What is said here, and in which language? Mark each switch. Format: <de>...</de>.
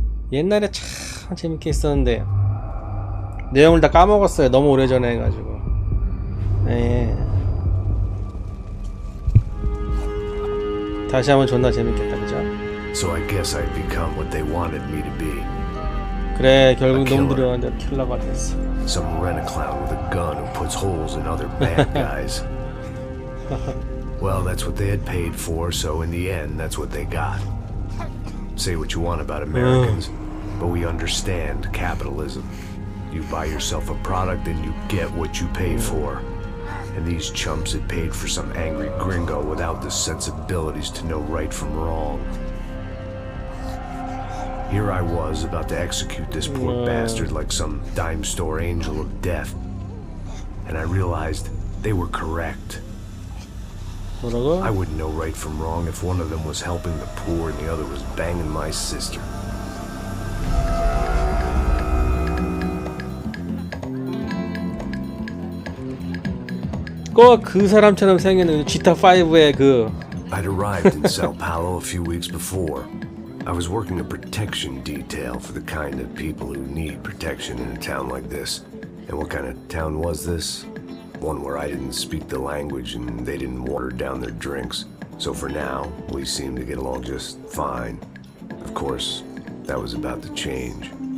<ko>옛날에 참 재밌게 했었는데 내용을 다 까먹었어요. 너무 오래전에 해가지고. 예. 다시 하면 존나 재밌겠다, 그죠?</ko> <en>So I guess I'd become what they wanted me to be.</en> <ko>그래, 결국 놈들은 내 킬러가 됐어.</ko> <en>Some rent-a-clown with a gun who puts holes in other bad guys. Well, that's what they had paid for, so in the end, that's what they got. Say what you want about Americans, but we understand capitalism. You buy yourself a product and you get what you pay for. And these chumps had paid for some angry gringo without the sensibilities to know right from wrong. Here I was about to execute this poor bastard like some dime store angel of death. And I realized they were correct.</en> <ko>뭐라고?</ko> <en>I wouldn't know right from wrong if one of them was helping the poor and the other was banging my sister.</en> <ko>꼭 그 사람처럼 생긴 GTA5의 그</ko> <en>I'd arrived in Sao Paulo a few weeks before. I was working a protection detail for the kind of people who need protection in a town like this. And what kind of town was this? One where I didn't speak the language and they didn't water down their drinks. So for now, we seemed to get along just fine. Of course, that was about to change.</en>